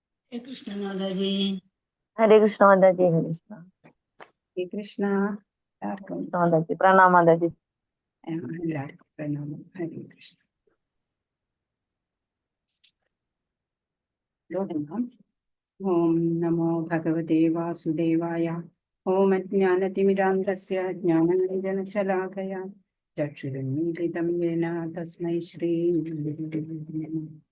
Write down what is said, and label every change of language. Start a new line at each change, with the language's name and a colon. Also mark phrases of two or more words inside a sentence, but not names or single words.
Hindi: हरे कृष्ण माता जी। हरे कृष्ण माता जी। हरे कृष्ण।
Malayalam: ശ്രീ കൃഷ്ണ. എല്ലാവർക്കും
Hindi: माता जी प्रणाम। माता जी
Malayalam: എല്ലാവർക്കും പ്രണാമം. ഹരേ കൃഷ്ണ. തുടങ്ങാം.
Sanskrit: ॐ नमो भगवते वासुदेवाय. ॐ अज्ञानतिमिरान्धस्य ज्ञानाञ्जनशलाकया चक्षुरुन्मीलितं येन तस्मै श्री गुरवे नमः.